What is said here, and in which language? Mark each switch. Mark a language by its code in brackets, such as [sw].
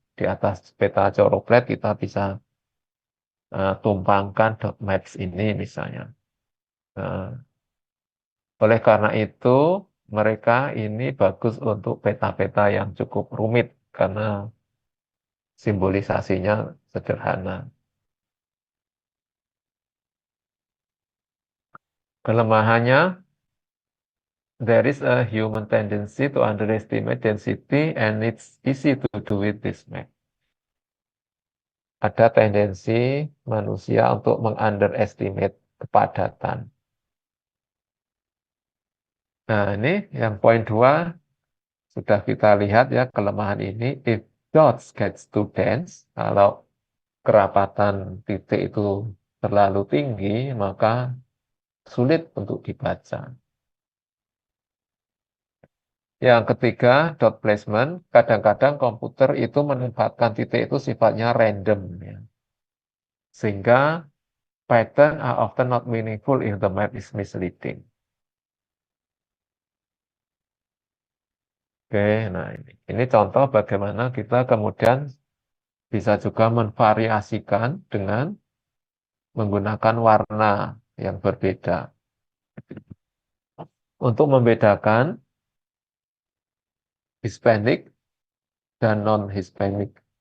[id] Di atas peta Choropleth kita bisa tumpangkan dot maps ini misalnya. Nah, oleh karena itu, mereka ini bagus untuk peta-peta yang cukup rumit karena simbolisasinya sederhana. Kelemahannya, [en] there is a human tendency to underestimate density and it's easy to do with this map. [id] Ada tendensi manusia untuk meng-underestimate kepadatan. Nah, ini yang poin 2 sudah kita lihat ya kelemahan ini. [en] If dots gets too dense, [id] kalau kerapatan titik itu terlalu tinggi, maka sulit untuk dibaca. Yang ketiga, dot placement. Kadang-kadang komputer itu menempatkan titik itu sifatnya random. Ya. Sehingga [en] pattern are often not meaningful if the map is misleading. [id] Oke, nah ini contoh bagaimana kita kemudian bisa juga memvariasikan dengan menggunakan warna yang berbeda. Untuk membedakan Hispanic dan non-Hispanic.